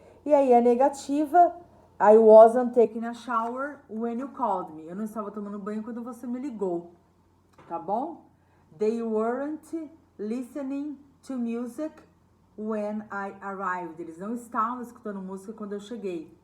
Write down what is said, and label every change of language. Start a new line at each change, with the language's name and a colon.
Portuguese: E aí a negativa,
English: I wasn't taking a shower when you called me.
Portuguese: Eu não estava tomando banho quando você me ligou, tá bom?
English: They weren't listening to music when I arrived.
Portuguese: Eles não estavam escutando música quando eu cheguei.